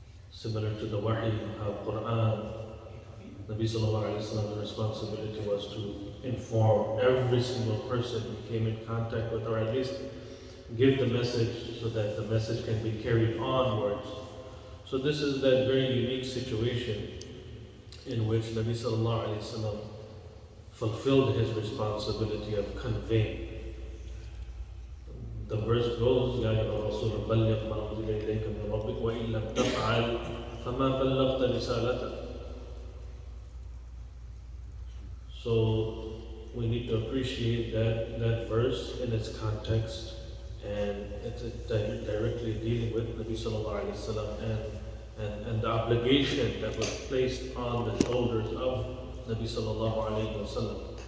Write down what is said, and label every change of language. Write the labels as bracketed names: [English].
[English] Similar to the wahi, how Quran, Nabi sallallahu alayhi wasallam's responsibility was to inform every single person he came in contact with, or at least give the message so that the message can be carried onwards. So this is that very unique situation in which Nabi sallallahu alayhi wasallam fulfilled his responsibility of conveying. The verse goes, [Arabic] يَا أَيُّهَا الرَّسُولُ بَلِّغْ مَا أُنزِلَ إِلَيْكَ مِنْ رَبِّكَ وَإِنْ لَمْ تَفْعَلْ فَمَا بَلَّغْتَ رِسَالَتَهُ. [English] So we need to appreciate that verse in its context, and it's directly dealing with Nabi sallallahu alayhi wasallam and the obligation that was placed on the shoulders of Nabi sallallahu alayhi wasallam.